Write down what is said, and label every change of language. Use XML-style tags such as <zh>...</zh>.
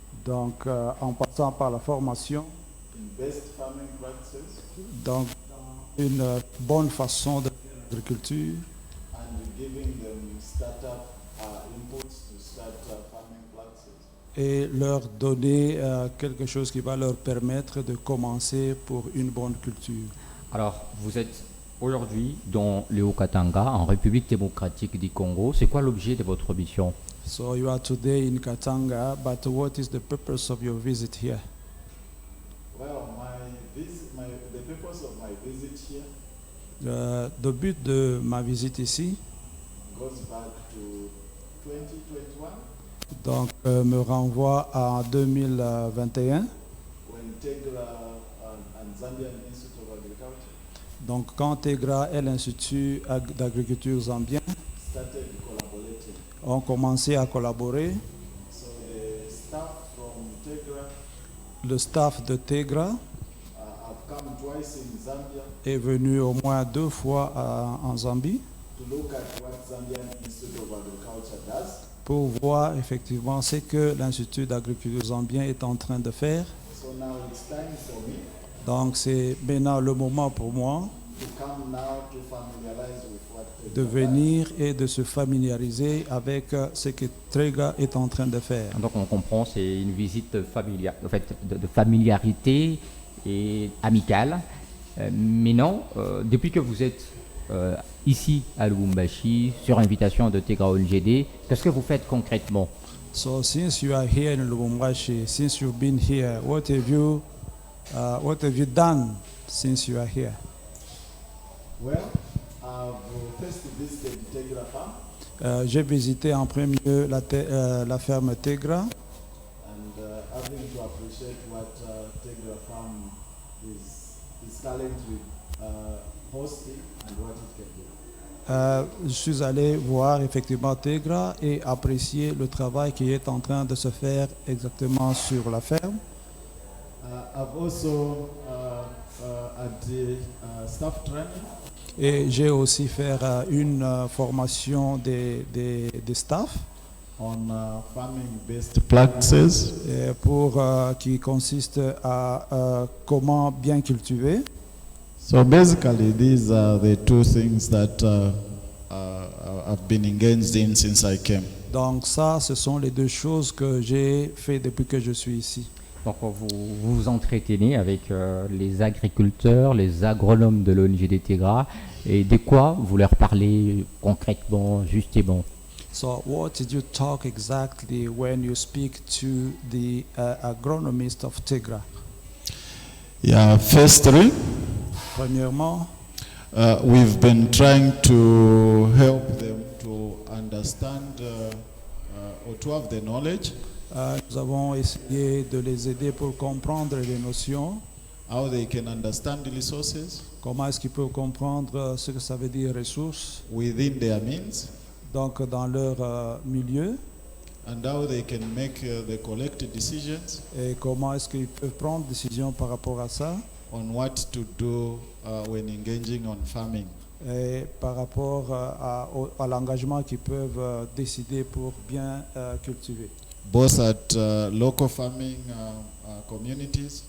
<fr>donc en passant par la formation,</fr> <en>in best farming practices,</en> <fr>donc une bonne façon de faire l'agriculture</fr> <en>and giving them startup inputs to start farming practices.</en> <fr>et leur donner quelque chose qui va leur permettre de commencer pour une bonne culture. Alors, vous êtes aujourd'hui dans le Haut-Katanga, en République démocratique du Congo. C'est quoi l'objet de votre mission?</fr> <en>So you are today in Katanga, but what is the purpose of your visit here? Well, the purpose of my visit here</en> <fr>Le but de ma visite ici,</fr> <en>goes back to 2021</en> <fr>donc, me renvoie à 2021.</fr> <en>when Tegra and Zambian Institute of Agriculture</en> <fr>Donc, quand TEGRA et l'Institut d'agriculture zambien</fr> <en>started collaborating.</en> <fr>ont commencé à collaborer,</fr> <en>So the staff from Tegra</en> <fr>le staff de TEGRA</fr> <en>have come twice in Zambia</en> <fr>est venu au moins 2 fois en Zambie</fr> <en>to look at what Zambian Institute of Agriculture does.</en> <fr>pour voir effectivement ce que l'Institut d'agriculture zambien est en train de faire.</fr> <en>So now it's time for me</en> <fr>Donc, c'est maintenant le moment pour moi</fr> <en>to come now to familiarize with what Tegra</en> <fr>de</fr> <en>does.</en> <fr>venir et de se familiariser avec ce que TEGRA est en train de faire. Donc, on comprend, c'est une visite familiale, en fait, de familiarité et amicale. Mais non, depuis que vous êtes ici à Lubumbashi, sur invitation de TEGRA ONGD, qu'est-ce que vous faites concrètement?</fr> <en>So since you are here in Lubumbashi, since you've been here, what have you done since you are here? Well, I've first visited Tegra Farm</en> <fr>J'ai visité en premier lieu la ferme TEGRA</fr> <en>and having to appreciate what Tegra Farm is currently hosting and what it can do.</en> <fr>Je suis allé voir effectivement TEGRA et apprécier le travail qui est en train de se faire exactement sur la ferme.</fr> <en>I've also at the staff training.</en> <fr>Et j'ai aussi fait une formation des staff</fr> <en>On farming best practices.</en> <fr>qui consiste à comment bien cultiver.</fr> <en>So basically, these are the two things that I've been engaged in since I came.</en> <fr>Donc ça, ce sont les 2 choses que j'ai fait depuis que je suis ici. Donc, vous vous entretenez avec les agriculteurs, les agronomes de l'ONG TEGRA, et de quoi vous leur parlez concrètement, justement?</fr> <en>So what did you talk exactly when you speak to the agronomist of TEGRA? Yeah, firstly,</en> <fr>Premièrement,</fr> <en>we've been trying to help them to understand or to have the knowledge,</en> <fr>nous avons essayé de les aider pour comprendre les notions,</fr> <en>how they can understand the resources</en> <fr>comment est-ce qu'ils peuvent comprendre ce que ça veut dire ressources,</fr> <en>within their means,</en> <fr>donc dans leur milieu,</fr> <en>and how they can make the collected decisions</en> <fr>et comment est-ce qu'ils peuvent prendre décision par rapport à ça,</fr> <en>on what to do when engaging on farming.</en> <fr>et par rapport à l'engagement qu'ils peuvent décider pour bien cultiver.</fr> <en>Both at local farming communities</en>